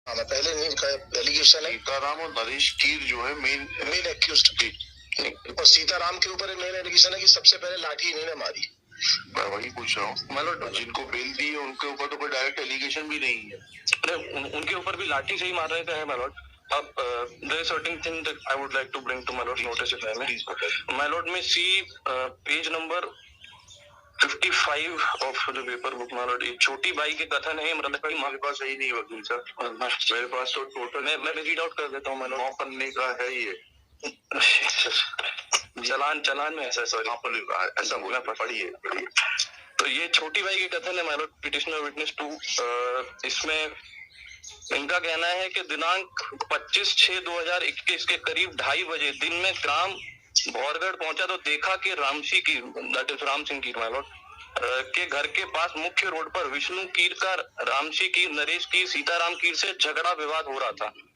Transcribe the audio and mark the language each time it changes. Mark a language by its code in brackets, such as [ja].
[hi] हाँ, मैं पहले नहीं कहा एलिगेशन है। सीताराम और नरेश कीर जो है मेन एक्यूज्ड थी, और सीताराम के ऊपर मेन एलिगेशन है कि सबसे पहले लाठी इन्होंने मारी। मैं वही पूछ रहा हूँ, मतलब जिनको बेल दी है उनके ऊपर तो कोई डायरेक्ट एलिगेशन भी नहीं है। अरे उनके ऊपर भी लाठी से ही मारने का है माय लॉर्ड। [en] अब there is certain thing that I would like to bring to my lord notice if I may. My lord may see page number 55 of the paper book my lord। [hi] छोटी by के कथन है मृतक की। मेरे पास सही नहीं वकील साहब, मेरे पास तो टोटल मैं रीड आउट कर देता हूँ माय लॉर्ड। 9 पन्ने का है ये। चलान में ऐसा सॉरी ऐसा बोला, पढ़िए। तो ये छोटी बाई के कथन है माय लॉर्ड पिटिशनर विटनेस 2। इसमें इनका कहना है कि दिनांक 25/6/2021 के करीब 2:30 बजे दिन में ग्राम भौरगढ़ पहुंचा तो देखा कि रामसी कीर, [en] that is [hi] Ram Singh Keer my Lord, के घर के पास मुख्य रोड पर विष्णु कीर का रामसी कीर, नरेश कीर, सीताराम कीर से झगड़ा विवाद हो रहा था।